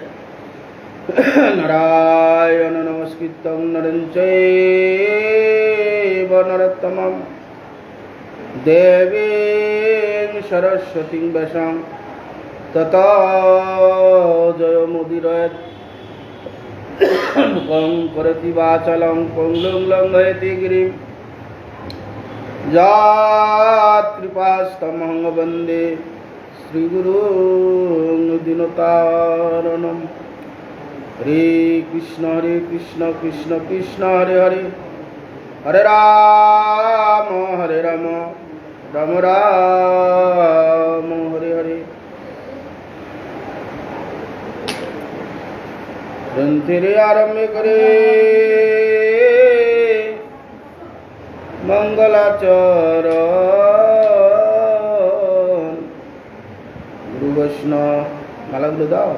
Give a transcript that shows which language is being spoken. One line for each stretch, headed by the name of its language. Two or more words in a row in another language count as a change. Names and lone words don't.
Sanskrit: नारायणं नमस्कृत्य नरं चैव नरोत्तमम् देवीं सरस्वतीं व्यासं ततो जयमुदीरयेत्। मूकं करोति वाचालं पङ्गुं लङ्घयते गिरिम् यत्कृपा तमहं वन्दे श्रीगुरुं दीनतारिणम्। हरे कृष्ण कृष्ण कृष्ण हरे हरे, हरे राम राम राम हरे हरे।
Bangla: গ্রন্থের আরম্ভ করে মঙ্গলাচরণ গুরু বৈষ্ণব মালাগুলো দাও।